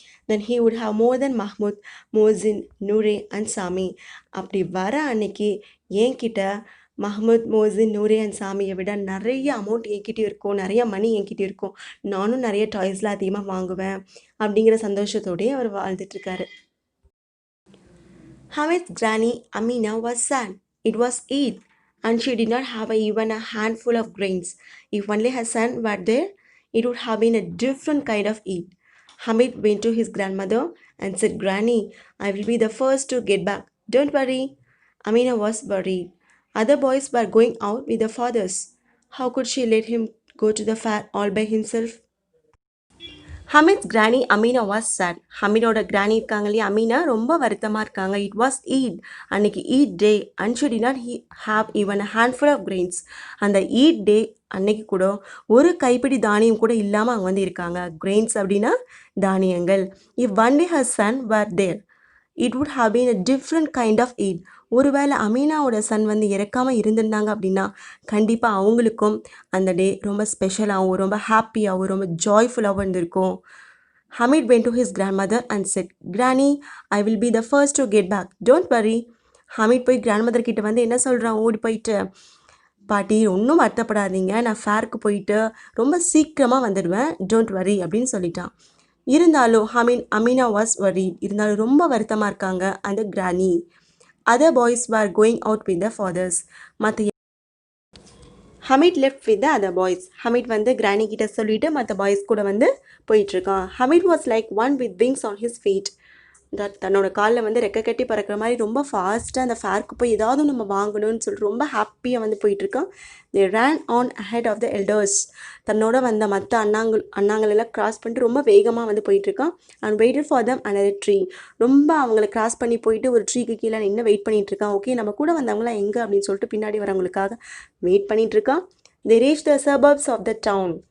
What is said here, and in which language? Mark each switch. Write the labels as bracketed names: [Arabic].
[English] Then he would have more than Mahmood, Mohsin, Noore and Sami. [Tamil] அப்படி வர அன்னைக்கு என்கிட்ட மஹ்மூத், மோசின், நூரே அண்ட் சாமியை விட நிறைய அமௌண்ட் என்கிட்டயும் இருக்கும், நிறைய மணி என்கிட்டயும் இருக்கும், நானும் நிறைய டாய்ஸ்லாம் அதிகமாக வாங்குவேன் அப்படிங்கிற சந்தோஷத்தோடயே அவர் வாழ்ந்துட்டுருக்காரு. [English] Hamid's granny Amina was sad. It was Eid, and she did not have even a handful of grains. If only her son were there, it would have been a different kind of Eid. Hamid went to his grandmother and said, "Granny, I will be the first to get back. Don't worry." Amina was worried. Other boys were going out with their fathers. How could she let him go to the fair all by himself? Hamid's granny Amina was sad. [Tamil] ஹமீடோட கிராணி இருக்காங்க இல்லையா, அமீனா ரொம்ப வருத்தமாக இருக்காங்க. [English] it was Eid, [Tamil] அன்னைக்கு [English] Eid day, and she did not have even a handful of grains. [Tamil] அந்த eat டே அன்னைக்கு கூட ஒரு கைப்பிடி தானியம் கூட இல்லாமல் அவங்க வந்து இருக்காங்க. கிரெயின்ஸ் அப்படின்னா தானியங்கள். [English] If only her son were there, it would have been a different kind of Eid. [Tamil] ஒருவேளை அமீனாவோட சன் வந்து இறக்காமல் இருந்திருந்தாங்க அப்படின்னா கண்டிப்பாக அவங்களுக்கும் அந்த டே ரொம்ப ஸ்பெஷலாகவும் ரொம்ப ஹாப்பியாகவும் ரொம்ப ஜாய்ஃபுல்லாகவும் இருந்திருக்கும். [English] Hamid went to his grandmother and said, "Granny, I will be the first to get back. Don't worry." [Tamil] Hameed போய் கிராண்ட்மதர் கிட்ட வந்து என்ன சொல்கிறான், ஓடி போயிட்டு, பாட்டி ஒன்றும் வருத்தப்படாதீங்க, நான் ஃபேருக்கு போயிட்டு ரொம்ப சீக்கிரமாக வந்துடுவேன், [English] don't worry [Tamil] அப்படின்னு சொல்லிட்டான். இருந்தாலும் அமீனா [English] Was worried. [Tamil] இருந்தாலும் ரொம்ப வருத்தமாக இருக்காங்க அந்த கிராணி. [English] Other boys were going out with their fathers. Hamid left with the other boys. [Tamil] Hamid வந்து கிராணி கிட்ட சொல்லிட்டு மற்ற பாய்ஸ் கூட வந்து போயிட்டுருக்கான். [English] Hamid was like one with wings on his feet. [Tamil] தன்னோட காலில் வந்து ரெக்க கட்டி பறக்கிற மாதிரி ரொம்ப ஃபாஸ்ட்டாக அந்த ஃபேருக்கு போய் ஏதாவது நம்ம வாங்கணும்னு சொல்லிட்டு ரொம்ப ஹாப்பியாக வந்து போயிட்டுருக்கான். [English] They ran on ahead of the elders. [Tamil] தன்னோட வந்த மற்ற அண்ணாங்களெல்லாம் கிராஸ் பண்ணிட்டு ரொம்ப வேகமாக வந்து போயிட்டுருக்கான். [English] And waited for them another tree. [Tamil] ரொம்ப அவங்கள கிராஸ் பண்ணி போயிட்டு ஒரு ட்ரீக்கு கீழே நின்று வெயிட் பண்ணிகிட்ருக்கான். ஓகே, நம்ம கூட வந்தவங்களாம் எங்கே அப்படின்னு சொல்லிட்டு பின்னாடி வரவங்களுக்காக wait பண்ணிகிட்ருக்கான். [English] They reached the suburbs of the town.